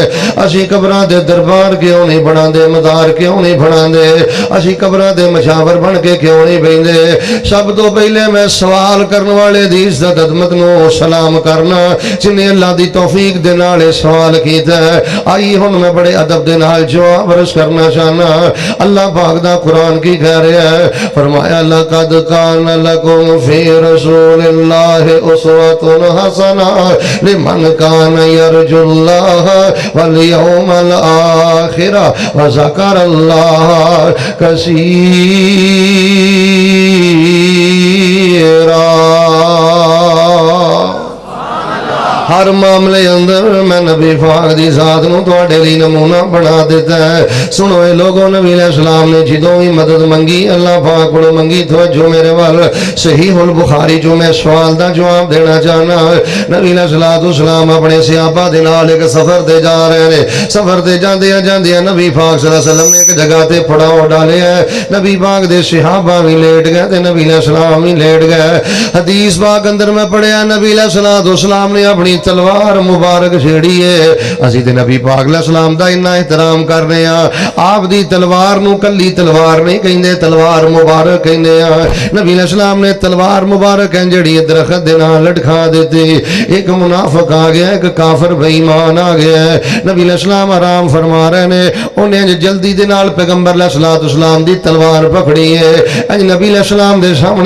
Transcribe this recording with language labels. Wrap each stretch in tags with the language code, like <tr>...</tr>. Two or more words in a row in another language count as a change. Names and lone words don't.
<pa>اسی قبراں دے دربار کیوں نہیں بناندے، مدار کیوں نہیں بناندے، اسی قبراں دے مشاور بن کے کیوں نہیں بہندے? سب توں پہلے میں سوال کرنے والے دی عزت عظمت نوں سلام کرنا جنہے اللہ دی توفیق دے نال سوال کیتا ہے. آئی ہن میں بڑے ادب دے نال جواب عرض کرنا چاہنا. اللہ پاک دا قرآن کی کہہ رہا ہے، فرمایا</pa> <ar>لقد كان لكم في رسول الله أسوة حسنة لمن كان يرجو الله واليوم الآخر وذكر الله كثيرا.</ar> <pa>ہر معاملے اندر میں نبی پاک دی ذات نوں تہاڈے لئی نمونہ بنا دتا ہے. سنو اے لوگو، نبی علیہ السلام نے جدوں بھی مدد منگی اللہ پاک کولوں منگی. توجہ میرے ول، صحیح البخاری جو میں سوال دا جواب دینا چاہنا. نبی علیہ السلام اپنے صحابہ دے نال ایک سفر تے جا رہے نے. سفر تے جاندیاں جاندیاں نبی پاک</pa> <ar>صلى الله عليه وسلم</ar> <pa>نے ایک جگہ تے پڑاؤ ڈالیا ہے. نبی پاک دے صحابہ بھی لیٹ گئے تے نبی علیہ السلام بھی لیٹ گئے. حدیث پاک اندر میں پڑھیا، نبی علیہ السلام نے اپنی تلوار مبارک چھیڑی ہے اسی تے نبی پاک علیہ السلام دا اتنا احترام کرنے آپ دی تلوار نو کلی تلوار نہیں کہندے تلوار مبارک کہندے نبی علیہ السلام نے تلوار مبارک ہے جڑی درخت دے نال لٹکا دیتی ایک منافق آ گیا ایک کافر بے ایمان آ گیا نبی علیہ السلام آرام فرما رہے نے انہیں جلدی دے نال پیغمبر علیہ السلام دی تلوار پکڑی ہے اج نبی علیہ السلام دے سامنے</pa>